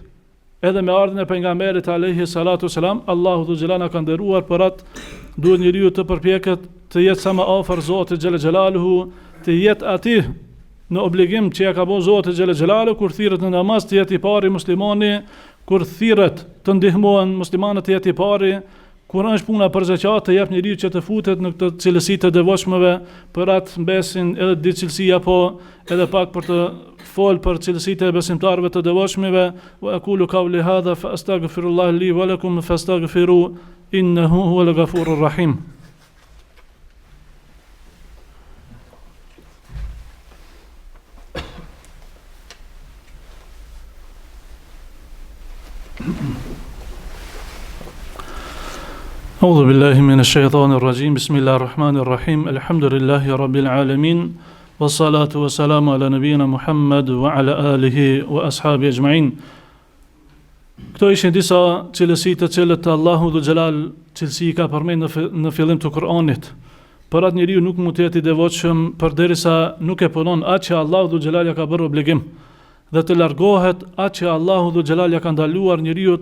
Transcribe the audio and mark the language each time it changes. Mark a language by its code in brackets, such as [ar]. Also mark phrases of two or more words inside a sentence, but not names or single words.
[sq] Edhe me ardhmën e pejgamberit [ar] عليه الصلاة والسلام, [sq] Allahu [ar] ذو الجلال [sq] ka nderuar, për atë duhet njeriu të përpiqet të jetë sa më afër Zotit [ar] جل جلاله, [sq] të jetë aty në obligim që ja ka bërë Zoti [ar] جل جلاله, [sq] kur thirret në namaz të jetë i pari muslimani, kur thirret të ndihmohen muslimanët të jetë i pari, kur është puna për zakat të jap njeriu që të futet në këtë cilësi të devotshmeve. Për atë mbesin edhe di cilësi apo edhe pak për të fol për cilësitë e besimtarëve të devotshmeve. [ar] وأقول قولي هذا فأستغفر الله لي ولكم فاستغفروا إنه هو الغفور الرحيم. أعوذ بالله من الشيطان الرجيم بسم الله الرحمن الرحيم الحمد لله رب العالمين والصلاة والسلام على نبينا محمد وعلى آله وأصحابه أجمعين. [sq] Këto ishin disa cilësi të cilët Allahu [ar] ذو الجلال [sq] cilësi ka përmendur në fillim të Kur'anit. Për atë njeriu nuk mund të jetë i devotshëm përderisa nuk e punon atë që Allahu [ar] ذو الجلال [sq] ja ka bërë obligim dhe të largohet atë që Allahu [ar] ذو الجلال [sq] ja ka ndaluar njeriu.